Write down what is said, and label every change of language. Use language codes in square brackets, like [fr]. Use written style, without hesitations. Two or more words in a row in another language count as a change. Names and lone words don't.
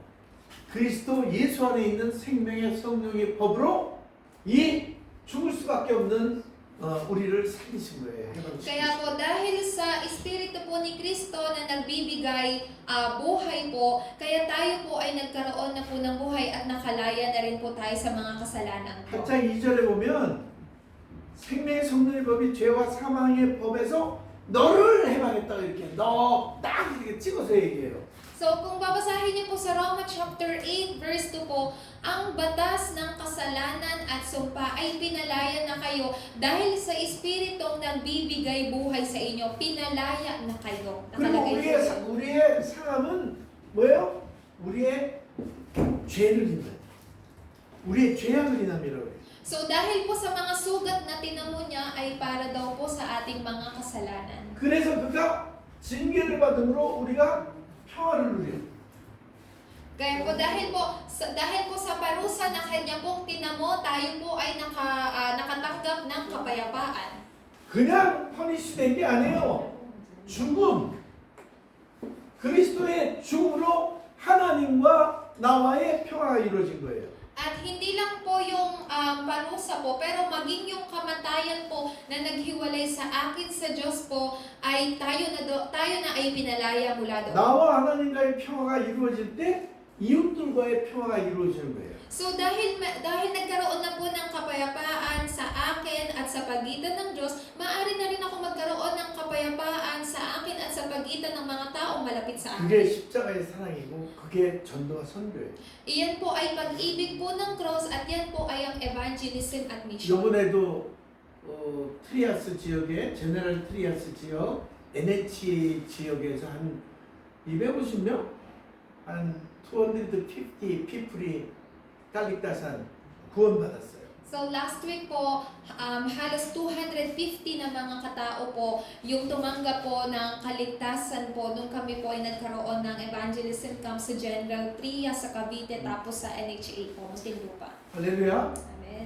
[ko] 그리스도 예수 안에 있는 생명의 성령의 법으로 이 죽을 수밖에 없는 우리를 살리신 거예요. [tl] Kaya po dahil sa Espiritu po ni Kristo na nagbibigay buhay po, kaya tayo po ay nagkaroon na po ng buhay at nakalaya na rin po tayo sa mga kasalanan po. [ko] 8장 2절에 보면 생명의 성령의 법이 죄와 사망의 법에서 너를 해방했다 이렇게 너 딱 이렇게 찍어서 얘기해요. [tl] So kung babasahin niyo po sa Roma chapter 8 verse 2 po, ang batas ng kasalanan at sumpa ay pinalaya na kayo dahil sa Espiritong nagbibigay buhay sa inyo. Pinalaya na kayo. [ko] 그리고 우리의 상함은 뭐예요? 우리의 죄를 인다. 우리의 죄악을 인함이라고 해요. [tl] So dahil po sa mga sugat na tinamo niya ay para daw po sa ating mga kasalanan. [ko] 그래서 그가 징계를 받음으로 우리가 평화를 누려요. [tl] Kaya po dahil po sa parusa na kanya pong tinamo, tayo po ay nakatanggap ng kapayapaan. [ko] 그냥 퍼니시된 게 아니에요. 죽음. 그리스도의 죽음으로 하나님과 나와의 평화가 이루어진 거예요. [tl] At hindi lang po yung parusa po, pero maging yung kamatayan po na naghiwalay sa akin sa Diyos po, ay tayo na ay pinalaya mula doon. [ko] 나와 하나님과의 평화가 이루어질 때 이웃들과의 평화가 이루어지는 거예요. [tl] So dahil nagkaroon na po ng kapayapaan sa akin at sa pagitan ng Diyos, maaari na rin ako magkaroon ng kapayapaan sa akin at sa pagitan ng mga taong malapit sa akin. [ko] 그게 십자가의 사랑이고 그게 전도와 선교예요. [tl] Iyan po ay pag-ibig po ng cross at yan po ay ang evangelism at mission. [ko] 이번에도 트리아스 지역에 제네럴 트리아스 지역 NH 지역에서 한 250명 한 250 people이 칼릭다산 구원받았어요. [tl] So last week po, halos 250 na mga katao po yung tumanggap po ng kaligtasan po nung kami po ay nagkaroon ng [en] evangelism camp [tl] sa General Trias sa Cavite tapos sa NHA po, Muntinlupa. [ko] 할렐루야. Amen.